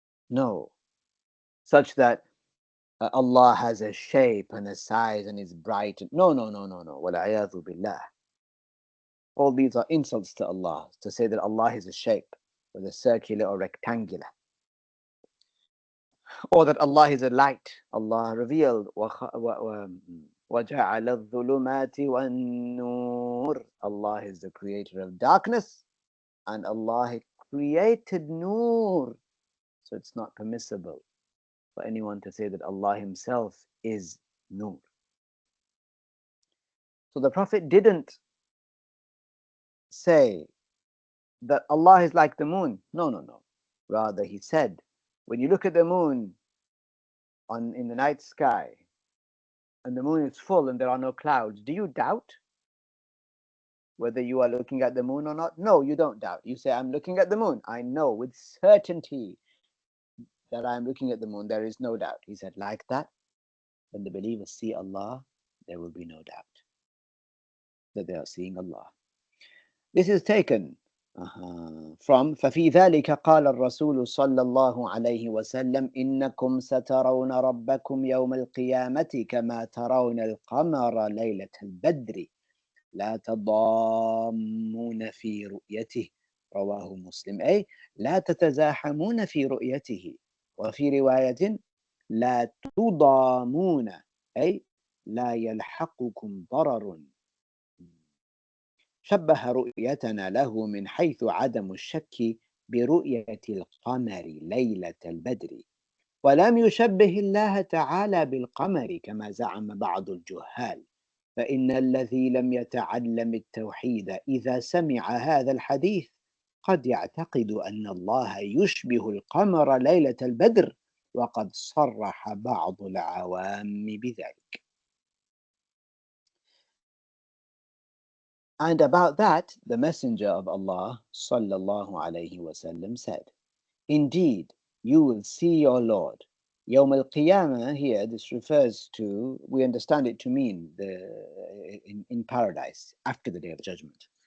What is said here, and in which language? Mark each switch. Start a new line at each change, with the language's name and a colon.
English: No, such that Allah has a shape and a size and is bright. No, no, no, no, no.
Arabic: Wal'ayadhu billah.
English: All these are insults to Allah, to say that Allah is a shape, whether circular or rectangular, or that Allah is a light. Allah revealed,
Arabic: وَجَعَلَ الظُّلُمَاتِ وَالنُّورِ.
English: Allah is the creator of darkness, and Allah created nur. So it's not permissible for anyone to say that Allah himself is nur. So the Prophet didn't say that Allah is like the moon. No, no, no. Rather, he said, when you look at the moon in the night sky, and the moon is full and there are no clouds, do you doubt whether you are looking at the moon or not? No, you don't doubt. You say, I'm looking at the moon. I know with certainty that I'm looking at the moon. There is no doubt. He said, like that, when the believers see Allah, there will be no doubt that they are seeing Allah. This is taken from
Arabic: ففي ذلك قال الرسول صلى الله عليه وسلم إنكم سترون ربكم يوم القيامة كما ترون القمر ليلة البدر لا تضامون في رؤيته رواه مسلم أي لا تتزاحمون في رؤيته وفي رواية لا تضامون أي لا يلحقكم ضرر شبه رؤيتنا له من حيث عدم الشك برؤية القمر ليلة البدر ولم يشبه الله تعالى بالقمر كما زعم بعض الجهال فإن الذي لم يتعلم التوحيد إذا سمع هذا الحديث قد يعتقد أن الله يشبه القمر ليلة البدر وقد صرح بعض العوام بذلك.
English: And about that, the Messenger of Allah
Arabic: sallallahu alayhi wasallam
English: said, indeed, you will see your Lord. Yawm al-Qiyamah here, this refers to, we understand it to mean in paradise, after the Day of Judgment.